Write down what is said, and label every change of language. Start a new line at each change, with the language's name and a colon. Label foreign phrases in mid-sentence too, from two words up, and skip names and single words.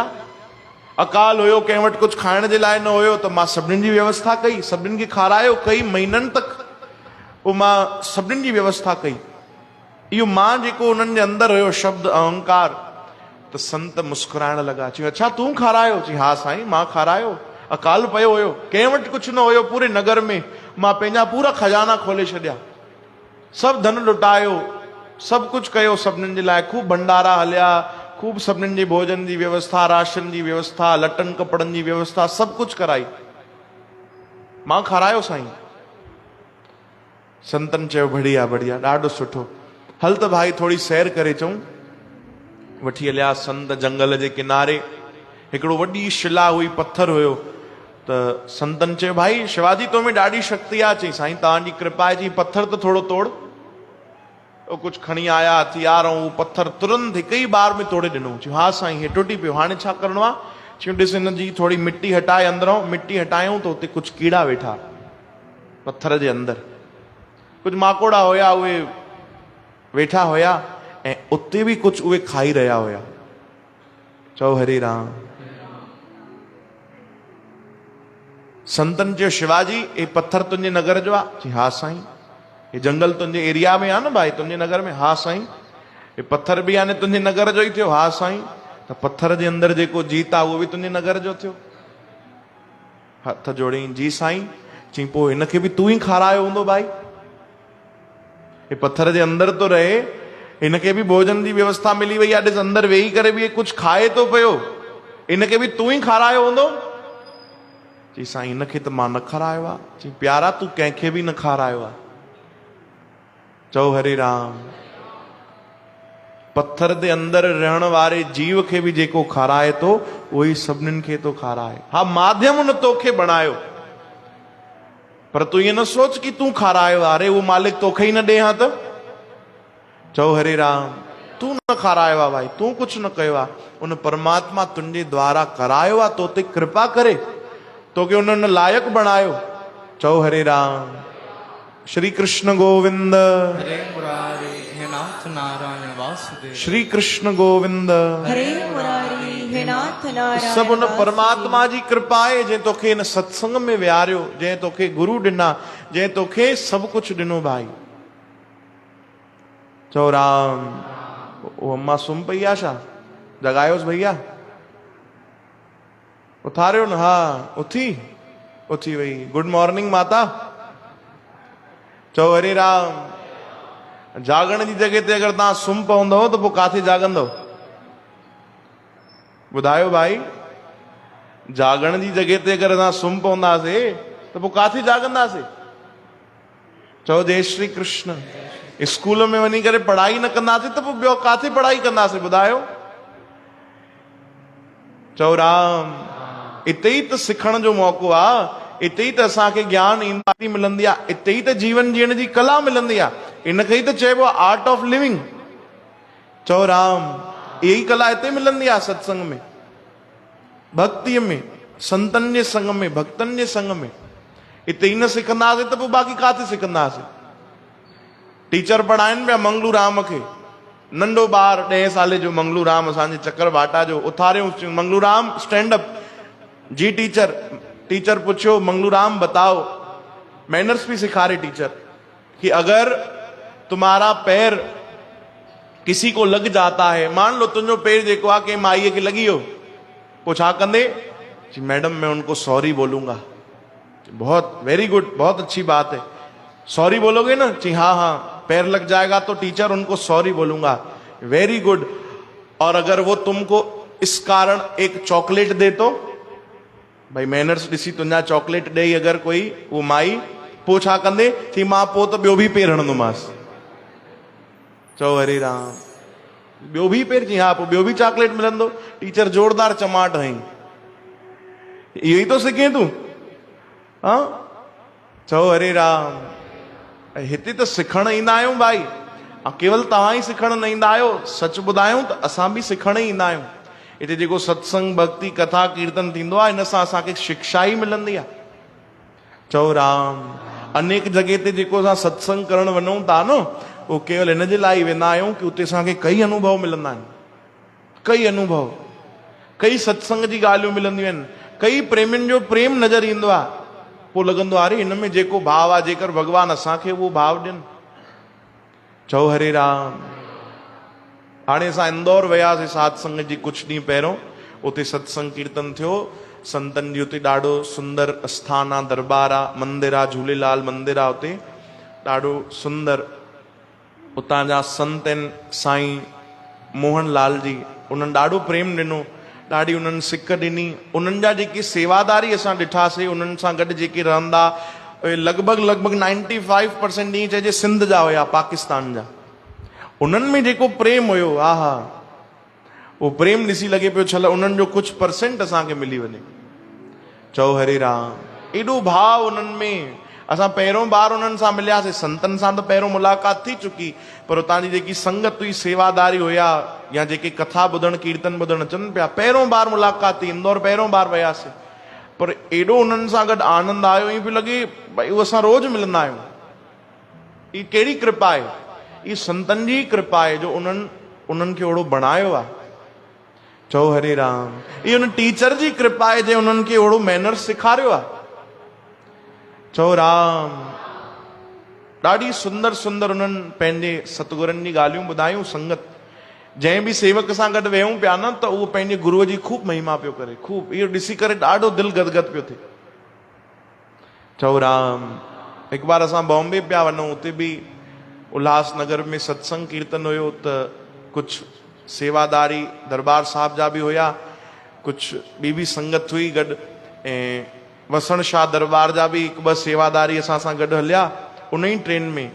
Sindhi: अकाल हुयो, कंहिं वटि कुझु खाइण जे लाइ न हुयो, त मां सभिनीनि जी व्यवस्था कई, सभिनीनि खे खारायो, कई महीननि तक पोइ मां सभिनीनि जी व्यवस्था कई। इहो मां जेको उन्हनि जे अंदरि हुयो शब्द अहंकार, त संत मुस्कुराइण लॻा। चयूं अच्छा तूं खारायो? चई हा साईं मां खारायो। अकाल पियो हुयो, कंहिं वटि कुझु न हुयो पूरे नगर में, मां पंहिंजा पूरा खजाना खोले छॾिया, सभु धन लुटायो, सभु कुझु कयो सभिनीनि जे लाइ। खूब भंडारा हलिया, खूब सभिनीनि जे भोजन जी व्यवस्था, राशन जी व्यवस्था, लटनि कपिड़नि जी व्यवस्था, सभु कुझु कराई, मां खारायो साईं। संतनि चयो बढ़िया बढ़िया, ॾाढो सुठो, हल त भाई थोरी सैर करे अचूं। वठी हलिया संत जंगल जे किनारे। हिकिड़ो वॾी शिला हुई, पत्थर हुयो। त संतनि चयो भाई शिवाजी तो में ॾाढी शक्ति आहे। चई साईं तव्हांजी कृपा आहे। चई पत्थर त थोरो तोड़। कुझु खणी आया हथियार, ऐं उहो पत्थर तुरंत हिकु ई बार में तोड़े ॾिनो। चयो हा साईं हे टुटी पियो, हाणे छा करिणो आहे? चयूं ॾिस हिन जी थोरी मिटी हटाए, अंदरों मिटी हटायूं त उते कुझु कीड़ा वेठा पत्थर जे अंदरि, कुझु माकोड़ा हुया, उहे वेठा हुया, ऐं उते बि कुझु उहे खाई रहिया हुया। चओ हरे राम। संतनि चयो शिवाजी हे पत्थर तुंहिंजे नगर जो आहे? चई हा साईं। हे जंगल तुंहिंजे एरिया में आहे न भाई, तुंहिंजे नगर में? हा साईं। हे पत्थर बि यानी तुंहिंजे नगर जो ई थियो? हा साईं। त पत्थर जे अंदरि जेको जीत आहे उहो बि तुंहिंजे नगर जो थियो? हथ जोड़ियईं जी साईं। चई पोइ हिनखे बि तूं ई खारायो हूंदो भाई? हे पत्थर जे अंदरि तो रहे, हिनखे बि भोजन जी व्यवस्था मिली वई आहे, ॾिस अंदरि वेही करे बि कुझु खाए थो पियो, हिनखे बि तूं ई खारायो हूंदो? चई साईं हिनखे त मां न खारायो आहे। चई प्यारा तूं कंहिंखे बि न खारायो आहे। चओ हरे राम। पत्थर जे अंदरि रहण वारे जीव खे बि जेको खाराए थो उहो ई सभिनीनि खे थो खाराए। हा माध्यम न तोखे बणायो, पर तूं ये न सोच कि तूं खारायो, अरे वो मालिक तोखे ही न ॾे हा त। चओ हरे राम, तूं न खारायो आहे भाई, तूं कुझु न कयो आहे, उन परमात्मा तुंहिंजे द्वारा करायो आहे, तो ते कृपा करे तोखे उन्हनि लायक बणायो। चओ हरे राम। श्री कृष्ण गोविंद, हरे मुरारी हे नाथ नारायण वासुदेव। श्री कृष्ण गोविंद। हरे मुरारी हे नाथ नारायण सब उन परमात्मा जी कृपा है जंहिं तोखे इन सत्संग में विहारियो, जंहिं तोखे गुरु ॾिना, जंहिं तोखे सब कुछ ॾिनो भाई। चओ राम। वो अम्मा सुम पई आहे छा? जगायोस भैया, उथारियो न। हाँ उथी वई।
English: good morning
Sindhi: माता। चओ हरे राम। जागण जी जगह ते अगर तव्हां सुम पवंदव त पोइ काथे जागंदव? ॿुधायो भाई, जागण जी जगह ते अगर असां सुम पवंदासीं त पोइ काथे जागंदासीं? चओ जय श्री कृष्ण। स्कूल में वञी करे पढ़ाई न कंदासीं त पोइ ॿियो काथे पढ़ाई कंदासीं? ॿुधायो। चओ राम। इते ई त सिखण जो मौक़ो आहे, इते ई त असांखे ज्ञान ईमानी मिलंदी आहे, इते ई त जीवन जीअण जी कला मिलंदी आहे, इन खे ई त चइबो आहे
English: art of living.
Sindhi: चओ राम। यही कला इते मिलंदी आहे सत्संग में, भक्तिअ में, संतनि जे संग में, भक्तनि जे संग में। इते ई न सिखंदासीं त पोइ बाक़ी काथे सिखंदासीं? टीचर पढ़ाइनि पिया मंगलू राम खे, नंढो ॿार 10 साले जो मंगलू राम असांजे चक्कर भाटा जो, उथारियो मंगलू राम
English: stand up.
Hindi: जी टीचर पूछो मंगलू राम बताओ, मैनर्स भी सिखा रहे टीचर, कि अगर तुम्हारा पैर किसी को लग जाता है, मान लो
Sindhi: तुझो पैर जेको आहे कंहिं माईअ खे लॻी वियो, पोइ छा कंदे?
Hindi: जी मैडम मैं उनको सॉरी बोलूंगा। बहुत
English: very good,
Hindi: बहुत अच्छी बात है। सॉरी बोलोगे ना? जी हाँ, पैर लग जाएगा तो टीचर उनको सॉरी बोलूंगा।
English: very good.
Hindi: और अगर वो तुमको इस कारण एक चॉकलेट दे तो?
Sindhi: भाई मैनर्स ॾिसी तुंहिंजा चॉकलेट ॾेई अगर कोई वो माई, पोइ छा कंदे? थी मां पोइ त ॿियो बि पेर हणंदोमांसि। चओ हरे राम। ॿियो बि पेर? जी हाँ, पोइ ॿियो बि चॉकलेट मिलंदो। टीचर जोरदार चमाट हई। इहो ई तो सिखे तूं? हाँ। चओ हरे राम। हिते त सिखण ईंदा आहियूं भाई, केवल तव्हां ई सिखण न ईंदा आहियो, सच ॿुधायूं त असां बि सिखण ई ईंदा आहियूं। हिते जेको सत्संग भक्ति कथा कीर्तन थींदो आहे, इन सां असांखे शिक्षा ई मिलंदी आहे। चओ राम। अनेक जगह ते जेको असां सत्संग करण वञूं था न, उहो केवल इन जे लाइ वेंदा आहियूं कि उते असांखे कई अनुभव मिलंदा आहिनि, कई अनुभव, कई सत्संग जी ॻाल्हियूं मिलंदियूं आहिनि, कई प्रेमियुनि जो प्रेम नज़र ईंदो आहे। पोइ लॻंदो आहे अरे हिन में जेको भाव आहे, जेकर भॻवानु असांखे उहो भाव ॾियनि। चओ हरे राम। हाणे असां इंदौर वियासीं सत्संग जी कुझु ॾींहं पहिरियों, उते सत्संग कीर्तन थियो, संतनि जी उते ॾाढो सुंदर स्थान आहे, दरबार आहे, मंदिर आहे, झूलेलाल मंदिर आहे उते, ॾाढो सुंदर। उतां जा संत आहिनि साईं मोहन लाल जी, उन्हनि ॾाढो प्रेम ॾिनो, ॾाढी उन्हनि सिक ॾिनी। उन्हनि जा जेके सेवादारी असां ॾिठासीं, उन्हनि सां गॾु जेके रहंदा, लॻभॻि 95% ॾींहं चइजे सिंध जा हुया, पाकिस्तान जा। उन्हनि में जेको प्रेम हुयो, हा हा, उहो प्रेम ॾिसी लॻे पियो छल उन्हनि जो कुझु % असांखे मिली वञे। चओ हरे राम। एॾो भाव उन्हनि में। असां पहिरियों बार उन्हनि सां मिलियासीं, संतनि सां त पहिरियों मुलाक़ात थी चुकी, पर उतां जी जेकी संगत हुई, सेवादारी हुया, या जेके कथा ॿुधण कीर्तन ॿुधण अचनि पिया, पहिरियों बार मुलाक़ात थी। इंदौर पहिरियों बार वियासीं, पर एॾो उन्हनि सां गॾु आनंद आयो, ईअं पियो लॻे भई उहो असां रोज़ मिलंदा आहियूं। ई कहिड़ी कृपा आहे? ई संतनि जी कृपा आहे जो उन्हनि खे ओड़ो बणायो आहे। चओ हरे राम। ई उन टीचर जी कृपा आहे जे उन्हनि खे ओड़ो मैनर्स सेखारियो आहे। चओ राम। ॾाढी सुंदर सुंदर उन्हनि पंहिंजे सतगुरनि जी ॻाल्हियूं ॿुधायूं। संगत जंहिं बि सेवक सां गॾु वेहूं पिया न, त उहो पंहिंजे गुरूअ जी खूब महिमा पियो करे, खूब। इहो ॾिसी करे ॾाढो दिलि गदगद पियो थिए। चओ राम। हिकु बार असां बॉम्बे पिया वञूं, उते बि उल्हासनगर में सत्संग कीर्तन हुयो, त कुझु सेवादारी दरबार साहिब जा बि हुया, कुझु ॿी बि संगत हुई गॾु, ऐं वसण शाह दरबार जा बि 1-2 सेवादारी असां सां गॾु हलिया उन ई ट्रेन में।